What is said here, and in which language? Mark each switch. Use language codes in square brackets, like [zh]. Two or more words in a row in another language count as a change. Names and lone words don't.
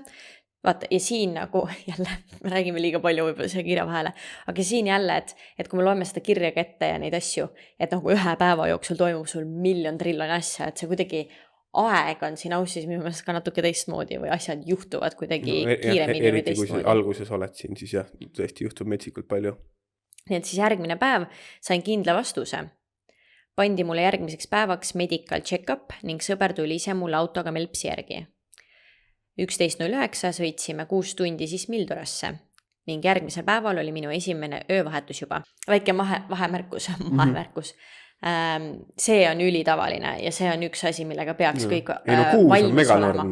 [et] Vaata, ja siin jälle, me räägime liiga palju võib-olla see kirja vahele, aga siin jälle, et kui me loeme seda kirja kätte ja neid asju, et 1 päeva jooksul toimub sul triljon asja, et see kuidagi aeg on siin Ausis minu meelest ka natuke teistmoodi või asjad juhtuvad kuidagi kiiremini või teistmoodi. Eriti kui alguses oled siin, siis jah, tõesti juhtub metsikult palju. Nii et siis järgmine päev sain kindla vastuse. Pandi mulle järgmiseks päevaks [en] medical check-up [et] ning sõber tuli ise mulle autoga Melpsi järgi. 11.09 sõitsime 6 tundi siis Mildurasse ning järgmisel päeval oli minu esimene öövahetus juba. Väike vahemärkus. See on ülitavaline ja see on üks asi, millega peaks kõik valmis olema.